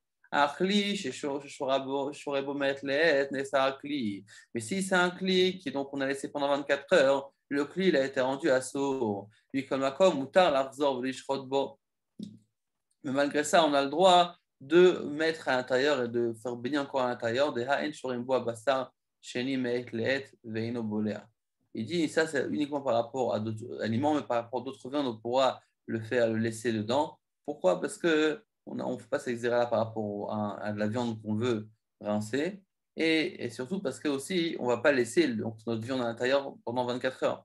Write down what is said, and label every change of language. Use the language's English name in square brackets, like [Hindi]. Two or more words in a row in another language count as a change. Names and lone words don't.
[French] Mais si c'est un cli qui donc on a laissé pendant 24 heures, le cli il a été rendu à sourd. Mais malgré ça, on a le droit de mettre à l'intérieur et de faire baigner encore à l'intérieur des [Hebrew] האין שורים בו בשר שני מעת לעת ואינו בולע. [French] Il dit ça c'est uniquement par rapport à d'autres aliments, mais par rapport à d'autres viandes, on pourra le laisser dedans. Pourquoi? Parce que on ne fait pas ces exercices-là par rapport à de la viande qu'on veut rincer, et surtout parce que aussi on ne va pas laisser notre viande à l'intérieur pendant 24 heures.